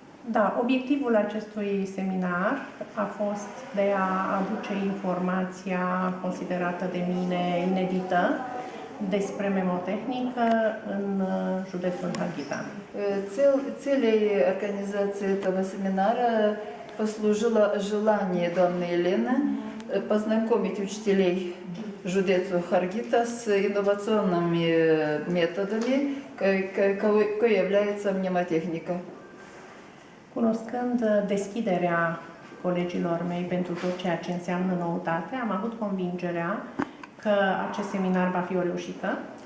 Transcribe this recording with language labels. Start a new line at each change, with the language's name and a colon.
Romanian: Da, obiectivul acestui seminar a fost de a aduce informația considerată de mine inedită despre memotehnică în județul Harghita.
Russian: Целью организации этого семинара послужило желание данной Елены познакомить учителей жудецу Харгита с инновационными методами, какой является мнемотехника.
Romanian: Cunoscând deschiderea colegilor mei pentru tot ceea ce înseamnă noutate, am avut convingerea că acest seminar va fi o reușită.